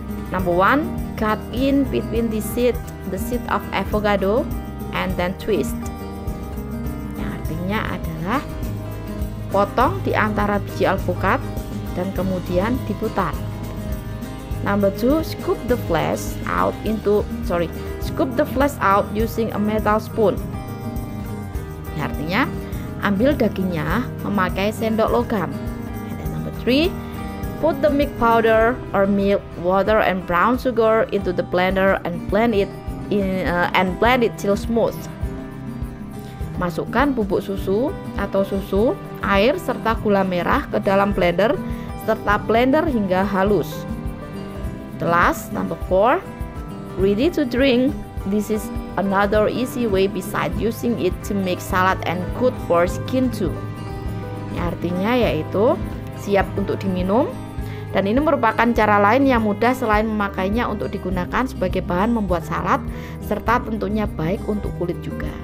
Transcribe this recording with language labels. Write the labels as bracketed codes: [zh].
[en] Number 1, cut in between the seed of avocado and then twist. [id] Yang artinya adalah potong di antara biji alpukat dan kemudian diputar. [en] Number 2, scoop the flesh out using a metal spoon. [id] Yang artinya ambil dagingnya memakai sendok logam. [en] And then number 3, put the milk powder or milk, water and brown sugar into the blender and blend it till smooth. [id] Masukkan bubuk susu atau susu, air serta gula merah ke dalam blender serta blender hingga halus. [en] The last, number 4, ready to drink. This is another easy way besides using it to make salad and good for skin too. [id] Ini artinya yaitu siap untuk diminum, dan ini merupakan cara lain yang mudah selain memakainya untuk digunakan sebagai bahan membuat salad, serta tentunya baik untuk kulit juga.